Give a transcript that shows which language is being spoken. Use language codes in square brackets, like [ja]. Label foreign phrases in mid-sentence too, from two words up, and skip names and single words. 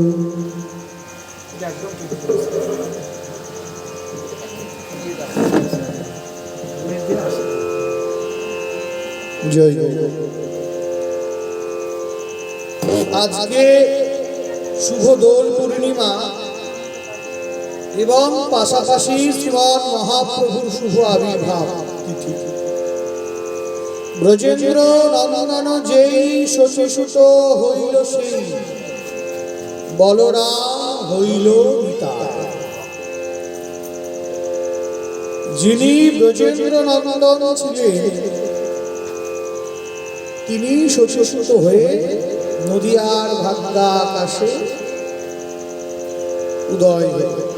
[bn] জয় আজকে শুভ দোল পূর্ণিমা এবং পাশাপাশি শ্রীমান মহাপ্রভুর শুভ আবির্ভাব তিথি ব্রজেন্দ্র নন্দন যেই শশীসুত हইল সেই বলরাম হইল নিতাই। যিনি ব্রজেন্দ্র নন্দন ছিলেন তিনি শশীসুত হয়ে নদিয়ার ভাগ্যা আকাশে উদয় হলেন।